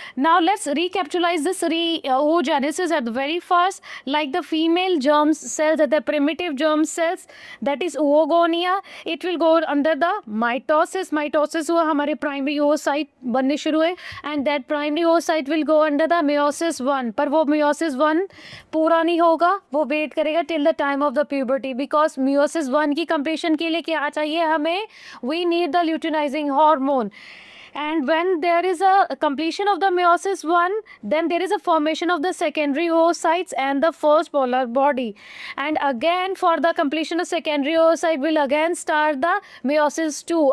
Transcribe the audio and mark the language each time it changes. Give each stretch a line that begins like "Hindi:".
English: Now let's recapitalize this oogenesis at the very first. Like the female germ cells, the primitive germ cells, that is oogonia, it will go under the mitosis. Mitosis
Hindi: हुआ हमारे primary oocyte बनने शुरू हुए,
English: and that primary oocyte will go under the meiosis 1.
Hindi: पर वो meiosis 1 पूरा नहीं होगा, वो wait करेगा
English: till the time of the puberty, because
Hindi: meiosis 1 की completion के लिए क्या चाहिए हमें?
English: We need the luteinizing hormone. And when there is a completion of the meiosis 1, then there is a formation of the secondary oocytes and the first polar body. And again for the completion of secondary oocyte will again start the meiosis 2.